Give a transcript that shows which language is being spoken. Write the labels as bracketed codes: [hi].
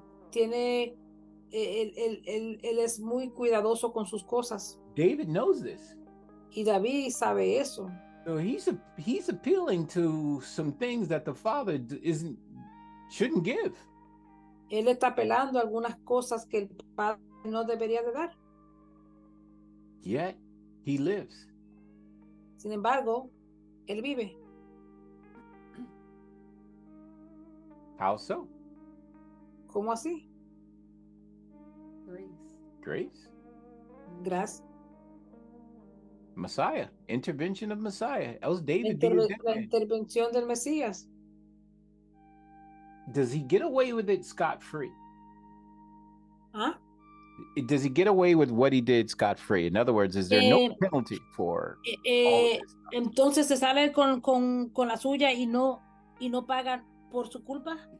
[es] Tiene, él es muy cuidadoso con sus cosas. [en] David knows this. [es] Y David sabe eso. [en] So he's appealing to some things that the Father shouldn't give. [es] Él está apelando a algunas cosas que el Padre no debería de dar. [en] Yet he lives. [es] Sin embargo, él vive. [en] How so? [es] ¿Cómo así? [en] Grace. [es] Gracias. [en] Messiah. Intervention of Messiah. Else David [es] La intervención del Mesías. [en] Does he get away with it scot-free? ¿Ah? Does he get away with what he did scot-free? In other words, is there no penalty for all of this? [es] Entonces se sale con la suya y no pagan por su culpa?